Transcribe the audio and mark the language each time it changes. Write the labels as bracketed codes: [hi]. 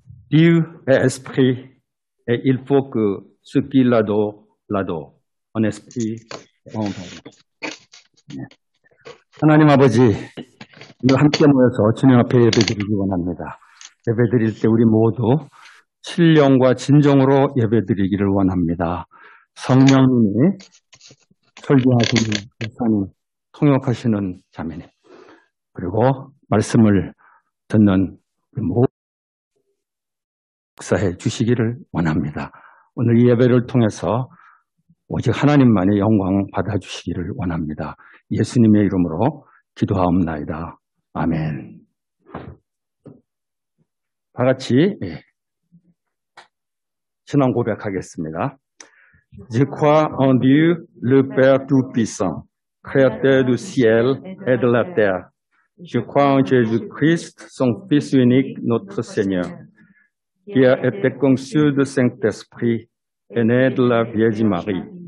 [fr] Dieu est esprit et il faut que ce qui l'adore, l'adore. En esprit et en vérité. [ko] 하나님 아버지, 오늘 함께 모여서 주님 앞에 예배드리기 원합니다. 예배드릴 때 우리 모두 신령과 진정으로 예배드리기를 원합니다. 성령님이 설교하시는 목사님, 통역하시는 자매님, 그리고 말씀을 듣는 모든 역사해 주시기를 원합니다. 오늘 이 예배를 통해서 오직 하나님만의 영광 받아주시기를 원합니다. 예수님의 이름으로 기도하옵나이다. 아멘. 다 같이 신앙 고백하겠습니다. [fr] Je crois en Dieu, le Père Tout-Puissant, créateur du ciel et de la terre. Je crois en Jésus-Christ, son Fils unique, notre Seigneur, qui a été conçu du Saint-Esprit et né de la Vierge Marie.